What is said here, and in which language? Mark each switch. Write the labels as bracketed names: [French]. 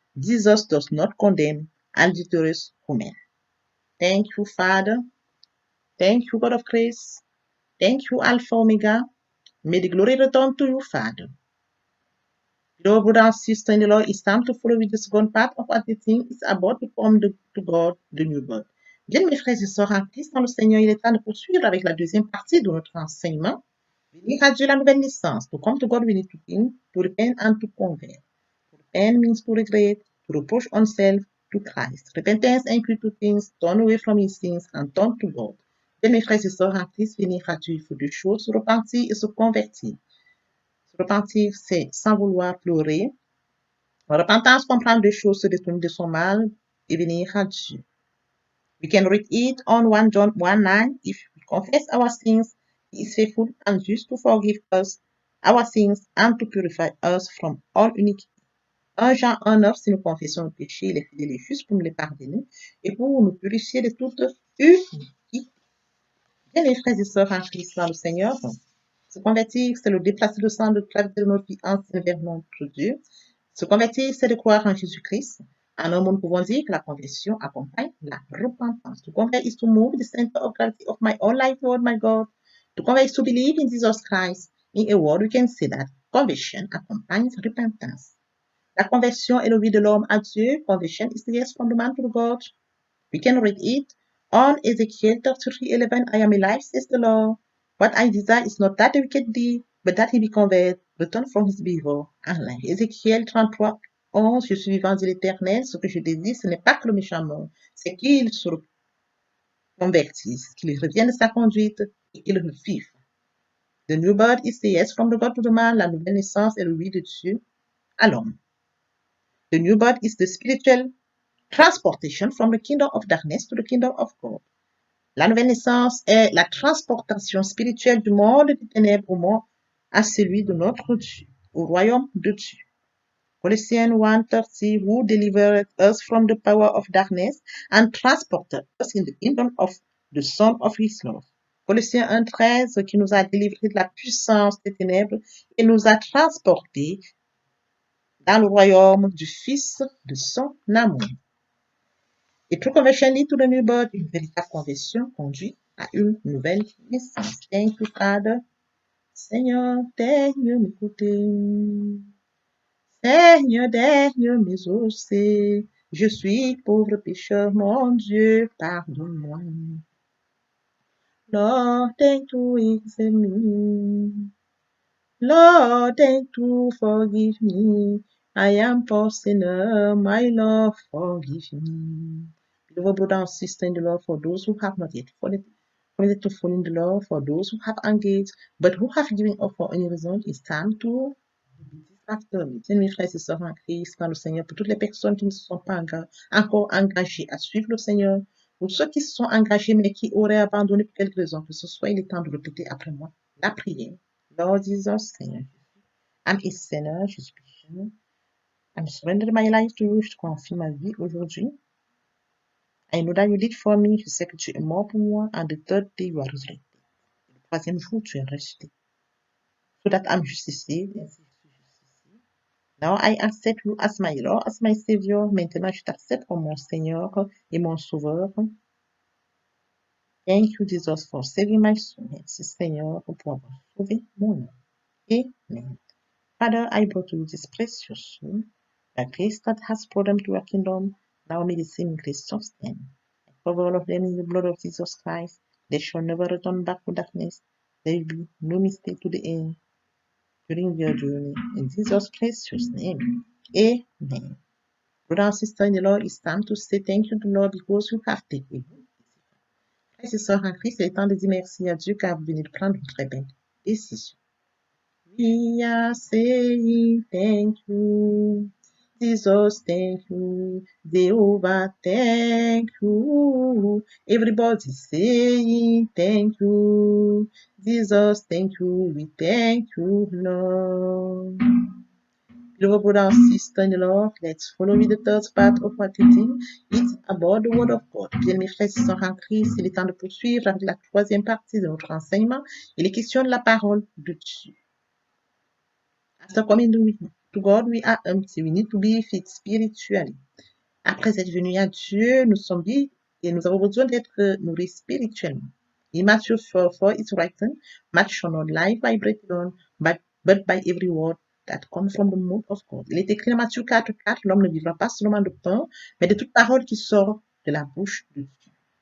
[English] Jesus does not condemn adulterous women. Thank you, Father. Thank you, God of grace. Thank you, Alpha Omega. May the glory return to you, Father. Beloved brother and sister in the Lord, it's time to follow with the second part of what the thing is about to come to God, the new birth. [French] Bien, mes frères et sœurs en Christ, dans le Seigneur, il est temps de poursuivre avec la deuxième partie de notre enseignement. Venir à Dieu la nouvelle naissance. [English] To come to God, we need to think, to repent and to convert. To repent means to regret, to reproach oneself to Christ. Repentance includes two things, turn away from his sins and turn to God. [French] Bien, mes frères et sœurs en Christ, venir à Dieu, il faut deux choses, se repentir et se convertir. Se repentir, c'est sans vouloir pleurer. Repentance comprend deux choses, se détourner de son mal et venir à Dieu. [English] We can read it on 1 John 1:9. If we confess our sins, he is faithful and just to forgive us our sins and to purify us from all iniquity. [French] 1 Jean 1:9, si nous confessons nos péchés, il est fidèle et juste pour nous les pardonner et pour nous purifier de toute iniquité. Bien, les frères et sœurs en Christ dans le Seigneur, se convertir, c'est le déplacer le sang de gravité de notre vie ancienne vers notre Dieu. Se convertir, c'est de croire en Jésus-Christ. En un mot, nous pouvons dire que la conversion accompagne la repentance. [English] To convert is to move the center of gravity of my own life, Lord my God. To convert is to believe in Jesus Christ. In a word, we can say that conversion accompanies repentance. [French] La conversion est le vie de l'homme à Dieu. [English] Conversion is the yes from the man to God. We can read it on Ezekiel 33:11. I am alive, says the Lord. What I desire is not that the wicked be, but that he be converted, return from his evil, and life. [French] Ézéchiel 33:11. Je suis vivant, dit l'Éternel. Ce que je désire, ce n'est pas que le méchant meure, c'est qu'il se convertisse, qu'il revienne de sa conduite et qu'il vive. [English] The new birth is the yes from the God to the man. [French] La nouvelle naissance est le oui de Dieu à l'homme. [English] The new birth is the spiritual transportation from the kingdom of darkness to the kingdom of God. [French] La nouvelle naissance est la transportation spirituelle du monde des ténèbres au monde à celui de notre Dieu, au royaume de Dieu. [English] Colossians 1:30, who delivered us from the power of darkness and transported us in the kingdom of the Son of his love. [French] Colossiens 1:13, qui nous a délivrés de la puissance des ténèbres et nous a transportés dans le royaume du Fils de son amour. Et [English] true conversion lead to the new birth, [French] une véritable conversion conduit à une nouvelle naissance. [English] Thank you, Father. [French] Seigneur, daigne m'écouter. Seigneur, daigne m'exaucer. Je suis pauvre pécheur, mon Dieu, pardonne-moi. [English] Lord, thank you, accept me. Lord, thank you, forgive me. I am poor sinner, my Lord, forgive me. Beloved brother and sister in the Lord, for those who have not yet committed to follow the Lord, for those who have engaged, but who have given up for any reason, it's time to after me. [French] Bien, mes frères et sœurs en Christ, dans le Seigneur, pour toutes les personnes qui ne se sont pas encore engagées à suivre le Seigneur, pour ceux qui se sont engagés mais qui auraient abandonné pour quelque raison que ce soit, il est temps de répéter après moi la prière. [English] Lord Jesus, Seigneur, I'm a sinner, [French] je suis pécheur. [English] I'm surrendering my life to you, [French] je te confie ma vie aujourd'hui. [English] I know that you did for me, [French] je sais que tu es mort pour moi, [English] and the third day you are resurrected. [French] Le troisième jour, tu es ressuscité. [English] So that I'm justified, [French] ainsi je suis justifié. [English] Now I accept you as my Lord, as my Savior. [French] Maintenant, je t'accepte comme mon Seigneur et mon Sauveur. [English] Thank you, Jesus, for saving my soul. [French] Merci, Seigneur, pour avoir sauvé mon âme. Amen. [English] Father, I brought to you this precious soul, the grace that has brought them to your kingdom. Now may the same grace sustain. I cover all of them in the blood of Jesus Christ. They shall never return back to darkness. There will be no mistake to the end during their journey. In Jesus' precious name. Amen. Brother and sister in the Lord, it's time to say thank you to the Lord because you have taken a good decision. [French] Frères et sœurs en Christ, il est temps de dire merci à Dieu car vous venez de prendre une très belle décision. [English] We are saying thank you. Jesus, thank you. Jehovah, thank you. Everybody saying thank you. Jesus, thank you. We thank you, Lord. Beloved brother and sister in the Lord, let's follow me the third part of what we did. It's about the word of God. [French] Bien, mes frères et sœurs en Christ, il est temps de poursuivre avec la troisième partie de notre enseignement. Il est question de la parole de Dieu. [English] After coming to God, we are empty. We need to be fit spiritually. [French] Après être venu à Dieu, nous sommes vides et nous avons besoin d'être nourris spirituellement. [English] In Matthew 4, it's written, "Much shall not life by bread alone, but by every word that comes from the mouth of God." [French] Il est écrit en Matthieu 4, l'homme ne vivra pas seulement de pain, mais de toute parole qui sort de la bouche de Dieu.